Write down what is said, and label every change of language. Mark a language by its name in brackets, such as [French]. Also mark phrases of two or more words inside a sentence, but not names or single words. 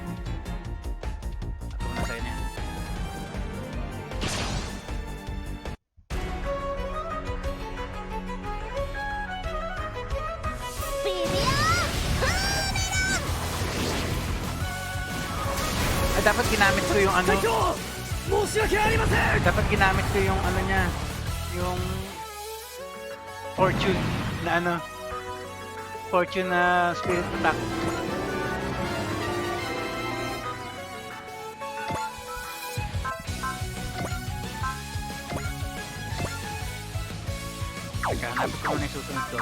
[Filipino] Ako na sa'yo na yan. Ay, dapat ginamit ko yung ano. [Japanese] 申し訳ありません。 [Filipino] Dapat ginamit ko yung ano niya. Yung fortune na ano. Fortune na [English] spirit attack. [Filipino] Teka, hanapin ko muna yung susunod ko.